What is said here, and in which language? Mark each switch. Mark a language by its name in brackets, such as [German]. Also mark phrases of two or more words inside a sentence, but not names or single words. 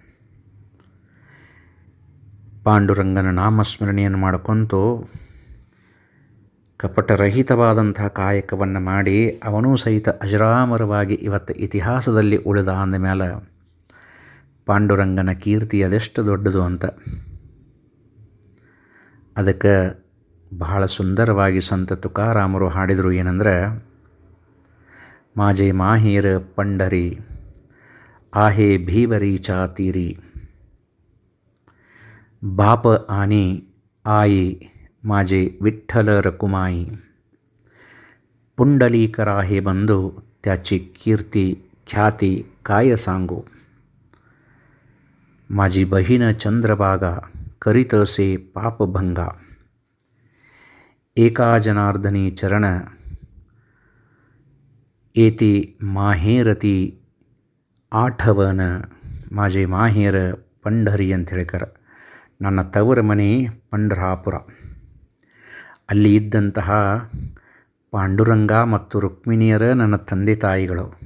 [Kannada] ಪಾಂಡುರಂಗನ ನಾಮಸ್ಮರಣೆಯನ್ನು ಮಾಡಿಕೊಂತು ಕಪಟರಹಿತವಾದಂಥ ಕಾಯಕವನ್ನು ಮಾಡಿ ಅವನೂ ಸಹಿತ ಅಜರಾಮರವಾಗಿ ಇವತ್ತು ಇತಿಹಾಸದಲ್ಲಿ ಉಳಿದ ಅಂದಮೇಲೆ ಪಾಂಡುರಂಗನ ಕೀರ್ತಿ ಅದೆಷ್ಟು ದೊಡ್ಡದು ಅಂತ. ಅದಕ್ಕೆ ಬಹಳ ಸುಂದರವಾಗಿ ಸಂತ ತುಕಾರಾಮರು ಹಾಡಿದರು. [Marathi] ಏನಂದರೆ, माझे माहेर पंढरी आहे भीवरीचा तीरी बाप आणि आई माझे विठ्ठल रकुमाई. पुंडलीकराहे बंधू त्याची कीर्ती ख्याती काय सांगू. माझी बहीण चंद्रभागा करीत असे पापभंगा. एका जनार्दनी चरण येती माहेराची आठवण. माझे माहेर पंढरी [Kannada] ಅಂತ ಹೇಳ್ತಾರೆ. ನನ್ನ ತವರ ಮನೆ ಪಂಢರಾಪುರ. ಅಲ್ಲಿ ಇದ್ದಂತಹ ಪಾಂಡುರಂಗ ಮತ್ತು ರುಕ್ಮಿಣಿಯರ ನನ್ನ ತಂದೆ ತಾಯಿಗಳು.